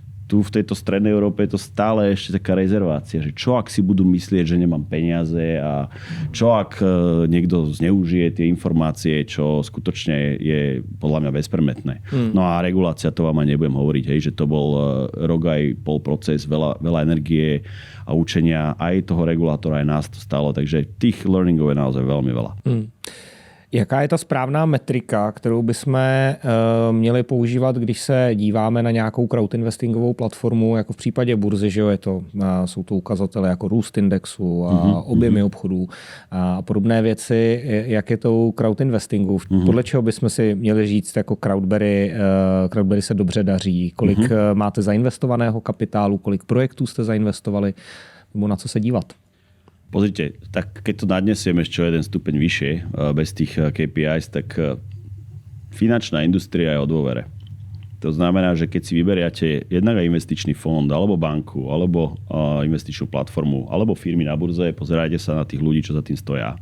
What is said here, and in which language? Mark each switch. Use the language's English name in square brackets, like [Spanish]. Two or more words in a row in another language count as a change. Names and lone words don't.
[Slovak] Tu v tejto strednej Európe je to stále ešte taká rezervácia, že čo ak si budú myslieť, že nemám peniaze a čo ak niekto zneužije tie informácie, čo skutočne je podľa mňa bezpremetné. No a regulácia, to vám aj nebudem hovoriť, hej, že to bol rok aj pol proces, veľa energie a učenia aj toho regulátora, aj nás to stalo, takže tých learningov je naozaj veľmi veľa. [Czech] Jaká je ta správná metrika, kterou bychom měli používat, když se díváme na nějakou crowdinvestingovou platformu, jako v případě burzy, že jo, jsou to ukazatele jako růst indexu a objemy obchodů a podobné věci. Jak je to crowdinvestingu? Podle čeho bychom si měli říct, jako Crowdberry se dobře daří? Kolik máte zainvestovaného kapitálu, kolik projektů jste zainvestovali, nebo na co se dívat? [Slovak] Pozrite, tak keď to nadnesieme ešte jeden stupeň vyššie, bez tých KPIs, tak finančná industria je o dôvere. To znamená, že keď si vyberiate jednak investičný fond, alebo banku, alebo investičnú platformu, alebo firmy na burze, pozerajte sa na tých ľudí, čo za tým stoja.